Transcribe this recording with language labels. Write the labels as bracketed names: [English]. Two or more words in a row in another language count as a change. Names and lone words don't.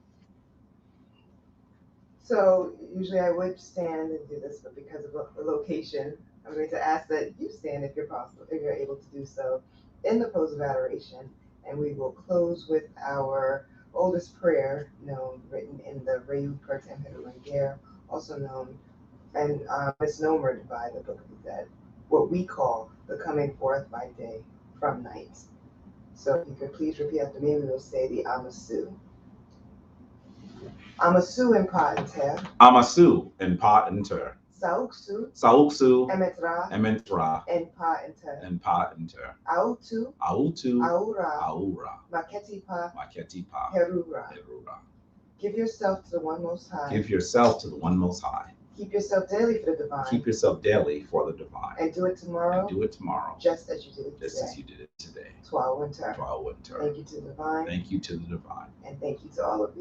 [English] So usually I would stand and do this, but because of the location, I'm going to ask that you stand if you're possible, if you're able to do so, in the pose of adoration, and we will close with our oldest prayer, written in the Reu Pertem Herunger, also known and misnomered by the Book of the Dead, what we call the coming forth by day from night. So if you could please repeat after me, we will say the Amasu. [Ancient Egyptian] Amasu in Pa Inter. Amasu in Pa Inter. Sauksu. Sauksu. Emetra. Ementra. En Pa Inter. En Pa Inter. Autu. Autu. Aura. Aura. Maketi Pa. Maketi Pa. Herura. Herura. [English] Give yourself to the One Most High. Give yourself to the One Most High. Keep yourself daily for the divine. Keep yourself daily for the divine. And do it tomorrow. And do it tomorrow. Just as you did it today. Just as you did it today. [Ancient Egyptian] Twa Winter. Twa Winter. [English] Thank you to the divine. Thank you to the divine. And thank you to all of you.